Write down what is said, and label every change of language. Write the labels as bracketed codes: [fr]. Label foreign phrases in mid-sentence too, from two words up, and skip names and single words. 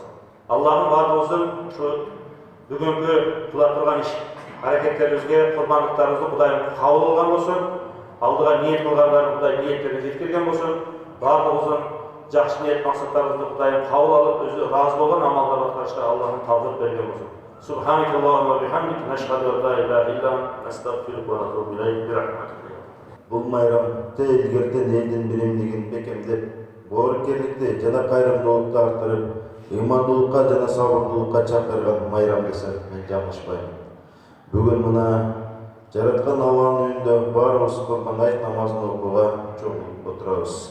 [ky] Аллахын баардыгыбыздын ушу бүгүнкү кыла турган иш аракеттерибизге, курбандыктарыбызды Кудайым кабыл кылган болсун. Алдыга ниет кылгандарын Кудай ниеттерин жеткирген болсун. Баардыгыбыздын жакшы ниет максаттарыбызды Кудайым кабыл алып, өзү ыраазы болгон амалдарды аткарышка Аллахым тавфик берген болсун. [ar] سبحانك اللهم وبحمدك نشهد أن لا إله إلا أنت نستغفرك ونتوب إليك برحمتك. [ky] Бұл майрамда илгертен елдің биримдигин бекемдеп, боорукерликти жана кайрымдуулукты арттырып, ыймандуулукка жана сабырдуулукка чакырган майрам десем мен жаңылышпайм. Бүгүн мына жараткан Алланын үйүндө баарыбыз Курбан айт намазын окууга чогулуп отурабыз.